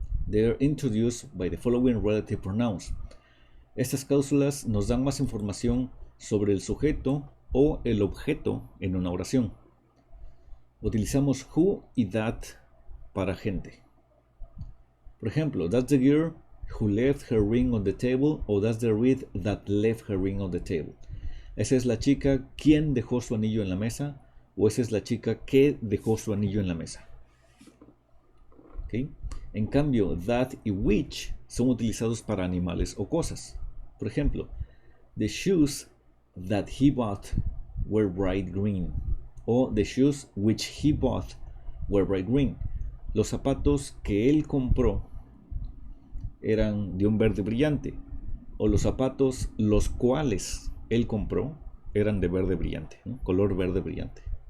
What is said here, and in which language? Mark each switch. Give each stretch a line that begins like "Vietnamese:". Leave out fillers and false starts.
English: They are introduced by the following relative pronouns.
Spanish: Estas cláusulas nos dan más información sobre el sujeto o el objeto en una oración. Utilizamos who y that para gente. Por ejemplo,
English: that's the girl who left her ring on the table, o that's the reed that left her ring on the table.
Spanish: Esa es la chica quien dejó su anillo en la mesa, o esa es la chica que dejó su anillo en la mesa. ¿Okay? En cambio, that y which son utilizados para animales o cosas. Por ejemplo,
English: the shoes that he bought were bright green, o the shoes which he bought were bright green.
Spanish: Los zapatos que él compró eran de un verde brillante, o los zapatos los cuales él compró eran de verde brillante, ¿no? Color verde brillante.